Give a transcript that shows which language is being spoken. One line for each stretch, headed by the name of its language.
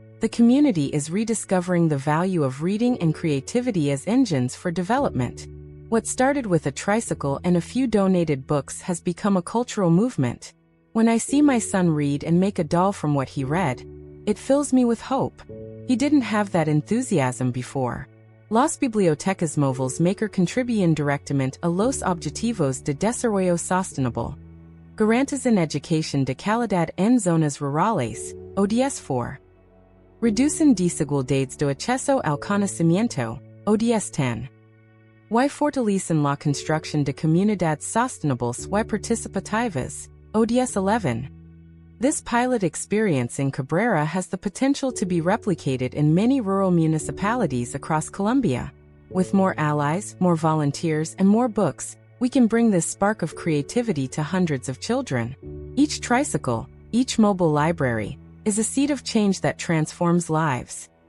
English: The community is rediscovering the value of reading and creativity as engines for development. What started with a tricycle and a few donated books has become a cultural movement. When I see my son read and make a doll from what he read, it fills me with hope. He didn't have that enthusiasm before.
Spanish: Las Bibliotecas Móviles maker contribuyen directamente a los objetivos de desarrollo sostenible. Garantizan educación de calidad en zonas rurales, ODS 4. Reducen desigualdades de acceso al conocimiento, ODS 10. Y fortalecen la construcción de comunidades sostenibles y participativas, ODS 11.
English: This pilot experience in Cabrera has the potential to be replicated in many rural municipalities across Colombia. With more allies, more volunteers, and more books, we can bring this spark of creativity to hundreds of children. Each tricycle, each mobile library, is a seed of change that transforms lives.